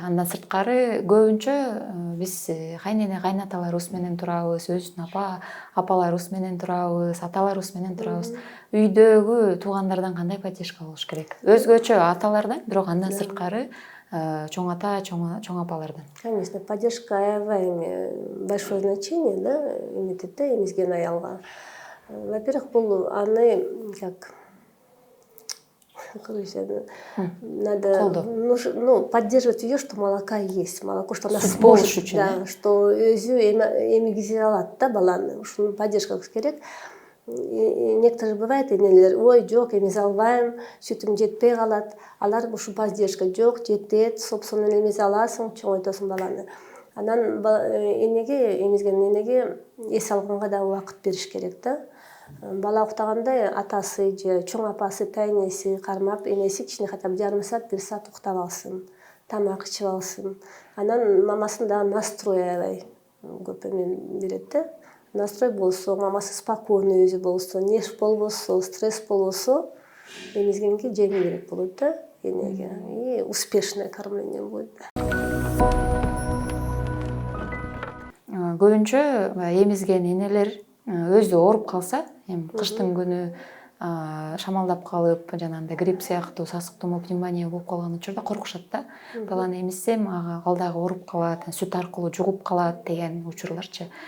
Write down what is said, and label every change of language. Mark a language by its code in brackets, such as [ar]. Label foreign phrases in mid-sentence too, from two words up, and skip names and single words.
[ky] Андан сырткары көбүнчө биз кайнене кайнаталарыбыз менен турабыз, өзүбүздүн апаларыбыз менен турабыз, аталарыбыз менен турабыз. Үйдөгү туугандардан кандай поддержка болуш керек? Өзгөчө аталардан, бирок андан сырткары чоң ата, чоң апалардан. [ru] Конечно, поддержка аябай большое значение, [ky] да, эмизген аялга. [ru] Во-первых, [ky] бул аны [ru] как Короче, надо [ky] колдоо. [ru] Поддерживать ее, что молока есть, молоко, что она [ky] Сүт болуш [ru] сможет, [ky] үчүн, да, что өзү эмигизе алат да баланы, ушуну поддержка кылыш керек. [ru] И некоторые бывает [ky] энелер, ой, жок, эмизе албайм, сүтүм жетпей калат. Алар ушу поддержка жок, жетет, собственно эмизе аласың, чоңойтосуң баланы. Анан энеге, эмизген энеге эс алганга да убакыт бериш керек да. Бала уктаганда атасы же чоң апасы, тайнеси кармап, энеси кичине [ru] хотя бы [ky] жарым саат, 1 саат уктап алсын, тамак ичип алсын. Анан мамасын да настрой аябай көп эмен берет да. Настрой болсо, мамасы спокойный өзү болсо, нерв болбосо, стресс болбосо, эмизгенге жеңилирээк болот да энеге. [ru] И успешное кормление будет. [ky] Көбүнчө эмизген энелер өзү ооруп калса, эми кыштын күнү шамалдап калып, жанагындай грипп сыяктуу, сасык тумоо, пневмония болуп калган учурда коркушат да. Баланы эмизсем, ал дагы ооруп калат, сүт аркылуу жугуп калат деген учурларчы.